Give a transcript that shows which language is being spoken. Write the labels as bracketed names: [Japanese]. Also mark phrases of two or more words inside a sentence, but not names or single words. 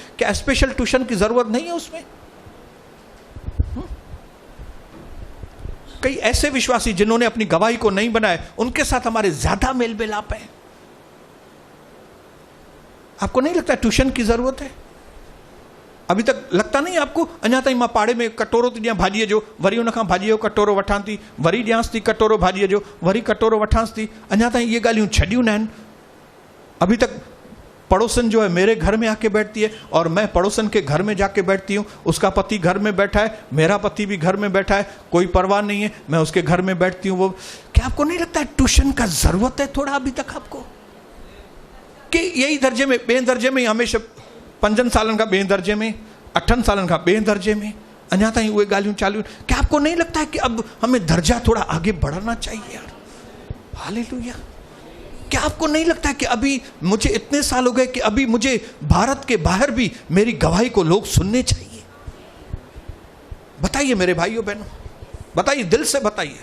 [Hindi] क्या स्पेशल ट्यूशन की जरूरत नहीं है उसमें? कई ऐसे विश्वासी जिन्होंने अपनी गवाही को नहीं बनाया, उनके साथ हमारे ज्यादा मेल मिलाप है। आपको नहीं लगता ट्यूशन की जरूरत है? अभी तक लगता नहीं आपको? [Sindhi] अञा ताईं मां पाड़े में कटोरो थी ॾियां भाॼीअ जो, वरी उन खां भाॼीअ जो कटोरो वठां थी, वरी ॾियांसि थी कटोरो भाॼीअ जो, वरी कटोरो वठांसि थी। अञा ताईं ये ॻाल्हियूं छॾियूं न आहिनि। [Hindi] अभी तक पड़ोसन जो है मेरे घर में आके बैठती है और मैं पड़ोसन के घर में जाके बैठती हूँ। उसका पति घर में बैठा है, मेरा पति भी घर में बैठा है, कोई परवाह नहीं है, मैं उसके घर में बैठती हूँ। वो क्या आपको नहीं लगता है ट्यूशन का जरूरत है थोड़ा अभी तक आपको? कि यही दर्जे में, [Sindhi] ॿिए दर्जे में हमेशा 5 सालन का ॿिए दर्जे में, 8 सालन का ॿिए दर्जे में, अञा ताईं उहे ॻाल्हियूं चालू। [Hindi] क्या आपको नहीं लगता है कि अब हमें दर्जा थोड़ा आगे बढ़ाना चाहिए यार? हालेलुया। क्या आपको नहीं लगता है कि अभी मुझे इतने साल हो गए कि अभी मुझे भारत के बाहर भी मेरी गवाही को लोग सुनने चाहिए? बताइए मेरे भाइयों बहनों, बताइए, दिल से बताइए।